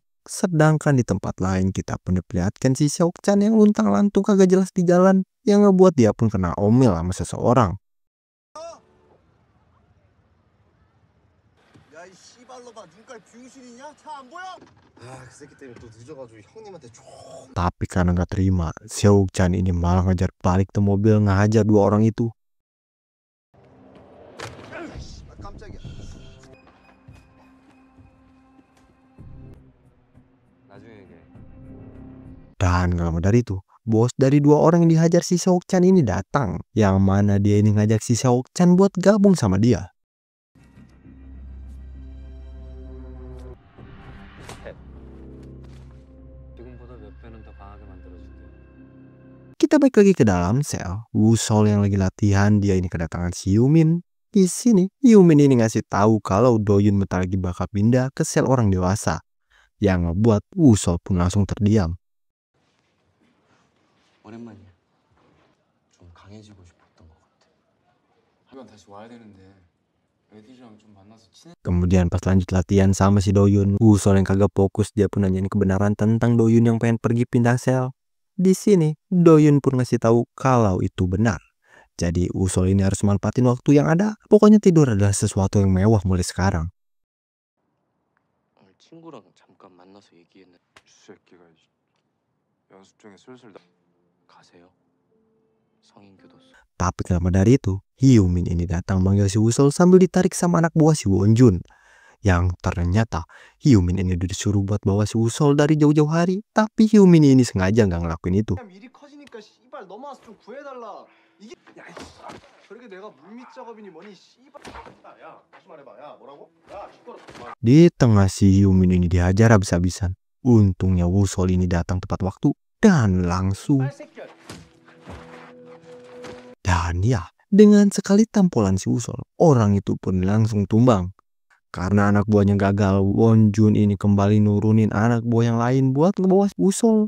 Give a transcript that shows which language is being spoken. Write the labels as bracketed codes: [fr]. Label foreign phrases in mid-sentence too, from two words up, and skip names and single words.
[id] Sedangkan di tempat lain kita pun diperlihatkan si Seok-chan yang luntang-lantung kagak jelas di jalan, yang ngebuat dia pun kena omel sama seseorang. [ko] 야, 이 씨발로봐. 눈깔 병신이냐? 차 안 보여? 아, 그 새끼 때문에 또 늦어가지고 형님한테 [id] Tapi karena nggak terima, Seok-chan ini malah ngejar balik ke mobil ngehajar dua orang itu. [ko] 깜짝이야. 나중에 얘기해. [id] Dan gak lama dari itu, bos dari dua orang yang dihajar si Seok-chan ini datang. Yang mana dia ini ngajak si Seok-chan buat gabung sama dia. [ko] 지금보다 몇 배는 더 강하게 만들어줄게. [id] Kita balik lagi ke dalam sel. Wusol yang lagi latihan, dia ini kedatangan si Yumin. Di sini, Yumin ini ngasih tahu kalau Do-Yun bentar lagi bakal pindah ke sel orang dewasa. Yang ngebuat Wusol pun langsung terdiam. [ko] 오랜만이야. 좀 강해지고 싶었던 것 같아. 하면 다시 와야 되는데 애들이랑 좀 만나서 친해. [id] Kemudian pas lanjut latihan sama si Do-Yun, Wusol yang kagak fokus, dia pun nanyain kebenaran tentang Do-Yun yang pengen pergi pindah sel. Di sini, Do-Yun pun ngasih tahu kalau itu benar. Jadi Wusol ini harus manfaatin waktu yang ada. Pokoknya tidur adalah sesuatu yang mewah mulai sekarang. [ko] 친구랑 잠깐 만나서 얘기했는데 이 새끼가 연습 중에 슬슬 가세요. 성인 교도소. [id] Tapi gak lama dari itu, Hyumin ini datang manggil si Wusol sambil ditarik sama anak buah si Wonjun. Yang ternyata Hyumin ini udah disuruh buat bawa si Wusol dari jauh-jauh hari. Tapi Hyumin ini sengaja gak ngelakuin itu. [ko] 일이 커지니까 씨발 넘어와서 좀 구해달라. 이게 야, 저렇게 내가 물밑 작업이니 뭐니 씨발. 야, 다시 말해봐. 야, 뭐라고? 야, 시끄러. [id] Di tengah si Hyumin ini dihajar habis-habisan. Untungnya Wusol ini datang tepat waktu dan langsung. Dan ya, dengan sekali tampolan si Wusol, orang itu pun langsung tumbang. Karena anak buahnya gagal, Wonjun ini kembali nurunin anak buah yang lain buat ngebawa Wusol.